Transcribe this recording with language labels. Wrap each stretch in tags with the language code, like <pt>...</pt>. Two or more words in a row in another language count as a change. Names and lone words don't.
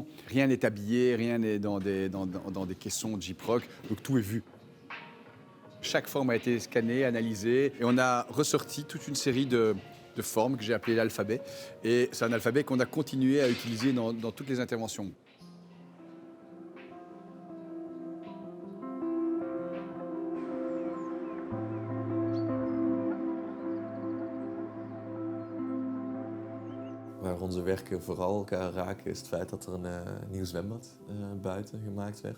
<fr>Rien n'est habillé, rien n'est dans des caissons de gyproc, donc tout est vu. Chaque forme a été scannée, analysée, et on a ressorti toute une série de formes que j'ai appelées l'alphabet. Et c'est un alphabet qu'on a continué à utiliser dans toutes les interventions.</fr> <nl>Waar onze werken vooral elkaar raken is het feit dat er een nieuw zwembad buiten gemaakt werd.</nl>